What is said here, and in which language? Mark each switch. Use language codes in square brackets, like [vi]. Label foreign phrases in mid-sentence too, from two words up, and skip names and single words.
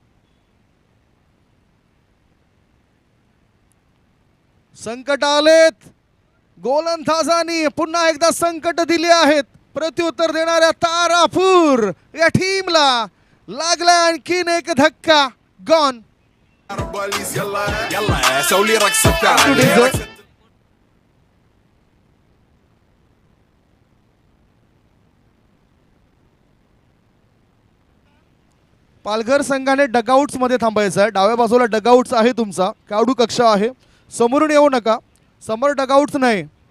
[mr] संकट आलेत. गोलंदाजांनी पुन्हा एकदा संकट दिले आहेत. प्रत्युत्तर देणाऱ्या तारापूर या टीमला लागला आणखीन एक धक्का. गॉन. [ar] بوليس يلا يلا سوي لي رقصة بتاعتي. [mr] पालघर संघाने डगआउट्स मध्ये थांबायचं आहे. डाव्या बाजूला डगआउट्स आहे, तुमचा खेळाडू कक्ष आहे. समोरून येऊ नका, समोर डगआउट्स नाही.